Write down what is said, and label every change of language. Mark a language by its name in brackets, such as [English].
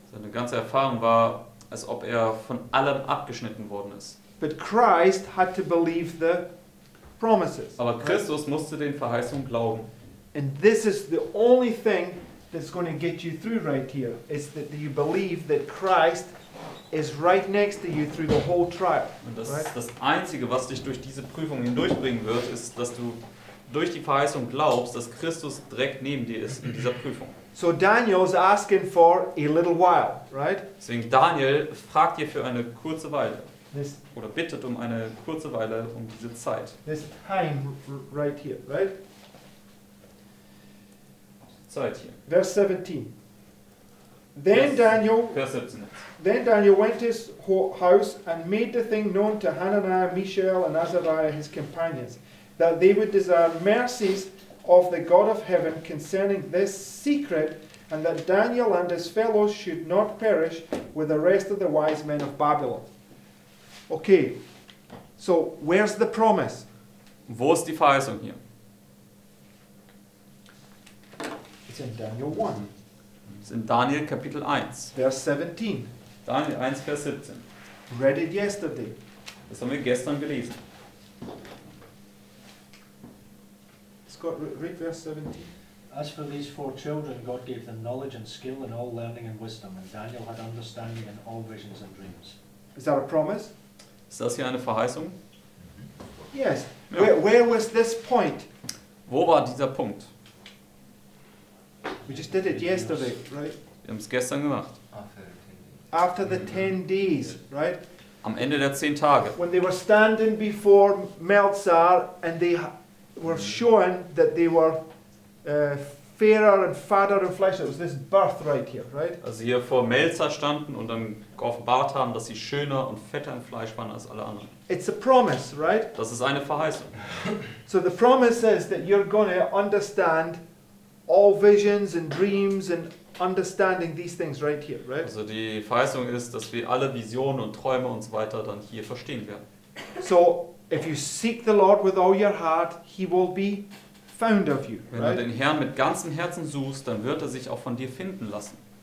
[German] Seine ganze Erfahrung war, als ob er von allem abgeschnitten worden ist. [English] But Christ had to believe the promises. [German] Aber [English] right? [German] Christus musste den Verheißungen glauben. [English] And this is the only thing that's going to get you through right here, is that you believe that Christ is right next to you through the whole trial. [German] Und das [English] Right? [German] ist das Einzige, was dich durch diese Prüfung hindurchbringen wird, ist, dass du durch die Verheißung glaubst, dass Christus direkt neben dir ist in dieser Prüfung. [English] So Daniel's asking for a little while, right? [German] Deswegen Daniel fragt hier für eine kurze Weile [English] This [German] oder bittet um eine kurze Weile um diese Zeit. [English] time right here, right? [German] Zeit hier. [English] Verse 17. Then Yes. Daniel [German] Vers 17. [English] Then Daniel went to his house and made the thing known to Hananiah, Mishael, and Azariah, his companions, that they would desire mercies of the God of heaven concerning this secret, and that Daniel and his fellows should not perish with the rest of the wise men of Babylon. Okay, so where's the promise? [German] Wo ist die Verheißung hier? [English] It's in Daniel 1, [German] Das ist in Daniel Kapitel 1. [English] verse 17. [German] Daniel 1, Vers 17. [English] Read it yesterday. [German] Das haben wir gestern gelesen. [English] Scott, read verse 17. As for these 4 children, God gave them knowledge and skill in all learning and wisdom, and Daniel had understanding in all visions and dreams. Is that a promise? [German] Ist das hier eine Verheißung? [English] Yes. [German] Ja. [English] Where was this point? [German] Wo war dieser Punkt? [English] We just did it yesterday, right? [German] Wir haben es gestern gemacht. [English] After the 10 days, right? [German] Am Ende der 10 Tage. [English] When they were standing before Melzar and they were showing that they were fairer and fatter in flesh. It was this birth right here, right? [German] Also hier vor Melzer standen und dann geoffenbart haben, dass sie schöner und fetter im Fleisch waren als alle anderen. [English] It's a promise, right? [German] Das ist eine Verheißung. [English] So the promise says that you're going to understand all visions and dreams and understanding these things right here, right? [German] Also die Verheißung ist, dass wir alle Visionen und Träume und so weiter dann hier verstehen werden. [English] So if you seek the Lord with all your heart, He will be found of you, [German] Wenn du [English] right? [German] den Herrn mit ganzem Herzen suchst, dann wird er sich auch von dir finden lassen.